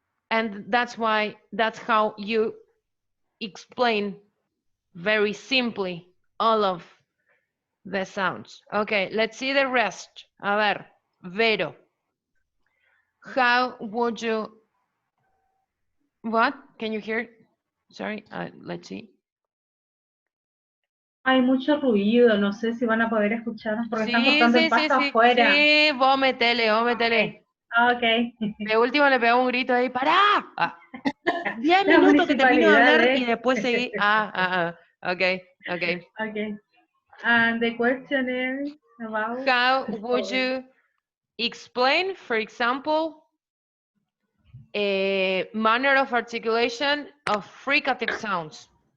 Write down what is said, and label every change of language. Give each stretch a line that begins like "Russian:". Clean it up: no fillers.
English: And that's how you explain very simply all of the sounds. Okay, let's see the rest.
Spanish: A ver,
English: Vero, how would you, what? Can you hear? Sorry, let's see.
Spanish: Hay mucho ruido, no sé si van a poder escucharnos porque están cortando el pasto afuera. Sí, vos metele.
English: Okay.
Spanish: De último le pegamos un grito ahí, ¡pará! 10 minutos que termino de hablar y después seguí.
English: Okay. And the question is about how would you explain, for example, a manner of articulation of fricative sounds?